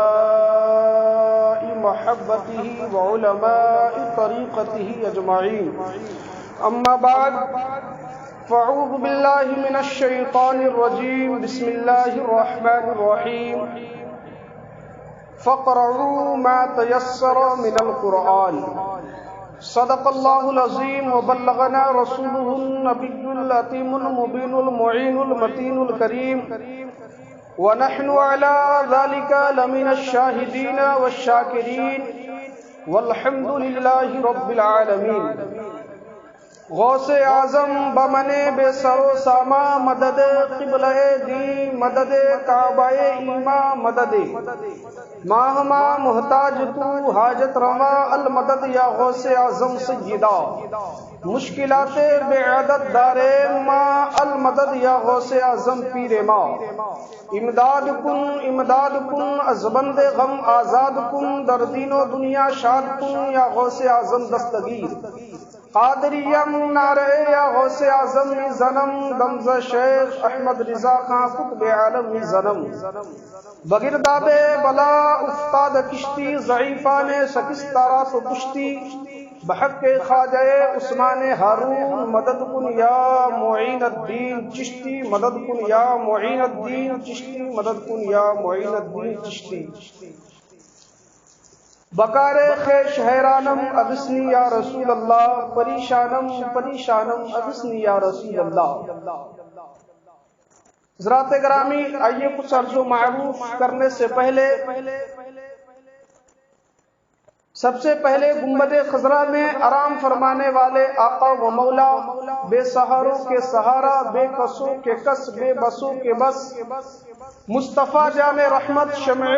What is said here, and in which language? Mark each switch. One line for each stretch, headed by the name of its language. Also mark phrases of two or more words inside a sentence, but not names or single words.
Arabic: محبتہ وعلماء طریقتہ اجمعین، اما بعد فاعوذ باللہ من الشیطان الرجیم، بسم اللہ الرحمن الرحیم، فاقرؤوا ما تيسر من القرآن۔ صدق اللہ العظیم وبلغنا رسولہ النبی العتیم المبین المعین المتین الکریم، ونحن على ذلك لمن الشاہدین والشاکرین، والحمد للہ رب العالمین۔
Persian: غوث اعظم بمن بے سر و ساما، مدد قبلہ دی، مدد کعبہ ایما، مدد ماہما محتاج تو حاجت روا، المدد یا غوث اعظم سیدہ، مشکلات بے عدد دارے ماں، المدد یا غوث اعظم پیر ماں، امداد کن از بند غم آزاد کن، در دین و دنیا شاد کن یا غوث اعظم دستگیر، قادریم نعرے یا غوث اعظم زنم، دمز شیخ احمد رضا خان قطب عالم زنم، بگرداب بلا افتاد کشتی، ضعیفان شکستہ تو کشتی، بحق خواجہ عثمان ہارون، مدد کن یا معین الدین چشتی، مدد کن یا معین الدین چشتی، مدد کن یا معین الدین چشتی، بکار خیش حیرانم
Arabic: اغثنی یا رسول اللہ،
Persian: پریشانم
Arabic: اغثنی یا رسول اللہ۔
Urdu: حضرات گرامی، آئیے کچھ عرض و معروف کرنے سے پہلے سب سے پہلے گنبد خضرا میں آرام فرمانے والے آقا و مولا، بے سہاروں کے سہارا، بے کسوں کے کس، بے بسوں کے بس، مصطفیٰ جام رحمت، شمع